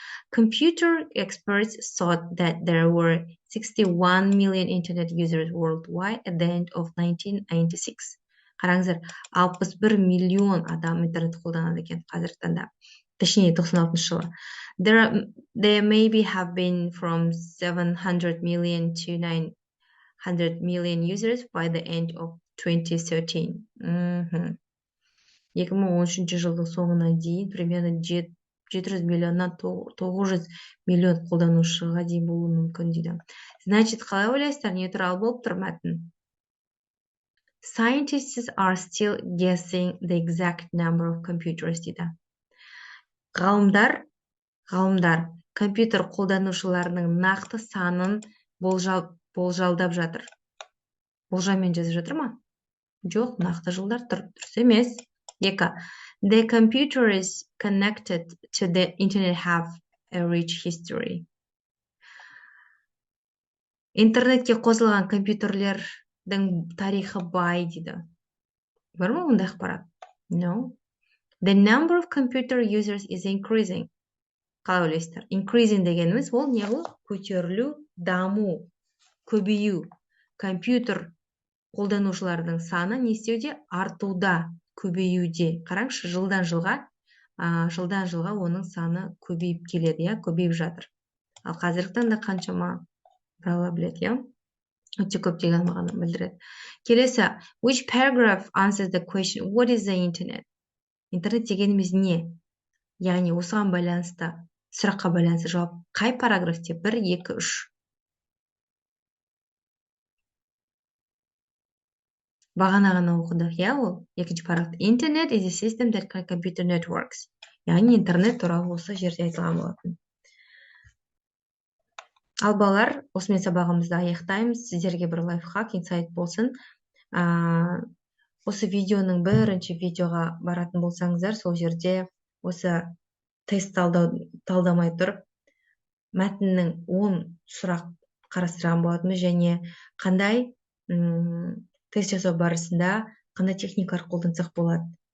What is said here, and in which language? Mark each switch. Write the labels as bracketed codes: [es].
[en] Computer experts thought that there were 61 million internet users worldwide at the end of 1996. [kk] Қараңыздар, 61 миллион адам интернет қолданады екен қазіргі таңда. Точнее, 96 жылы. [en] There maybe have been from 700 million to 900 million users by the end of 2013. [kk] 2013 жылдың соңына дейін примерно 700 миллионнан 900 миллион қолданушыға дейін болуы мүмкін дейді. Значит, қалай ойлайсыздар, не туралы болып тұр мәтін? [en] Scientists are still guessing the exact number of computers [kk] дейді. Ғалымдар компьютер қолданушыларының нақты санын болжалдап жатыр. Болжаммен жазып жатыр ма? Жоқ, нақты жылдар тұр. Дұрыс емес. 2. [en] The computers connected to the internet have a rich history. [kk] Интернетке қосылған компьютерлердің тарихы бай дейді. Бар ма ондай ақпарат? [en] No. The number of computer users is increasing. [kk] Қалай ойлайсыздар? Increasing дегеніміз ол не бұл? Көтерілу, даму, көбею. Компьютер қолданушылардың саны не істеуде? Артуда, көбеюде. Қараңызшы, жылдан жылға оның саны көбейіп келеді, иә, көбейіп жатыр. Ал қазіргі таңда қаншама бала біледі, иә? Өте көп деген мағына білдіреді. Келесі, [en] which paragraph answers the question, what is the internet? [kk] Интернет дегеніміз не? Яғни осыған байланысты, сұраққа байланысты жауап қай параграфте? 1, 2, 3. Бағана ғана оқыдық, иә, ол екінші параграф. [en] Internet is a system that computer networks. [kk] Яғни интернет туралы осы жерде айтылған болатын. Ал балалар, осымен сабағымызды аяқтаймыз. Сіздерге бір лайфхак, инсайт болсын. Осы видеоның бірінші видеоға баратын болсаңыздар, сол жерде осы тест талдамай тұрып, мәтіннің 10 сұрақ қарастырған болатынбыз және қандай тест жасау барысында қандай техникалар қолдансақ болады.